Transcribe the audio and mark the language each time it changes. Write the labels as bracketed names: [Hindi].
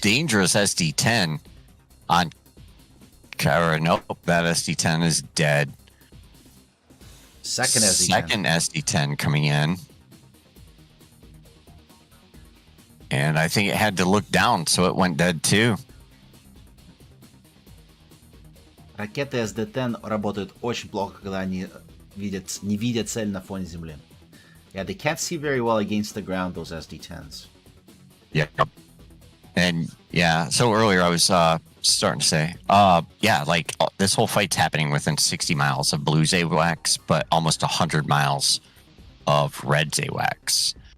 [English] Dangerous SD10 on Kara. Nope, that SD10 is dead. Second SD10. Second SD10 coming in. And I think it had to look down, so it went dead too. [Russian] Ракеты SD-10 работают очень плохо, когда они не видят цель на фоне земли. [English] Yeah, they can't see very well against the ground, those SD-10s. Yep. And yeah, so earlier I was starting to say, yeah, like this whole fight's happening within 60 miles of Blue's AWACS, but almost 100 miles of Red's AWACS.